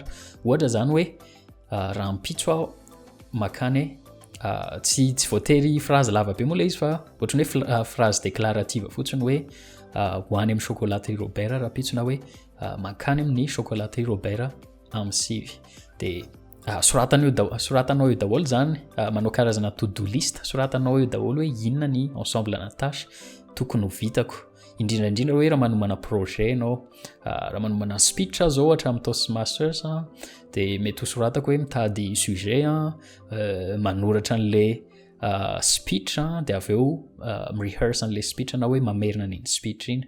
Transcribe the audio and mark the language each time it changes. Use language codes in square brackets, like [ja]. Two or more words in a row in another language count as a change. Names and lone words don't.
[mg] Ohatra zany hoe raha mipitso aho makany tsy voatery phrase lava be moa le izy fa ohatrany hoe [fr] phrase déclarative [mg] fotsiny hoe hoany amin'ny chocolaterie Robert raha pitsona hoe makany amin'ny chocolaterie Robert amin'ny sivy. Dia soratanao io daholo zany manao karazana to-do list, soratanao io daholo hoe inona ny ensemble na tâche tokony ho vitako indrindraindrindra hoe raha manomana projet ianao, raha manomana speech zao ohatra amin'ny Toastmasters dia mety ho soratako hoe mitady sujet manoratra an'le speech dia avy eo rehearse an'le speech na hoe mamerina an'iny speech iny.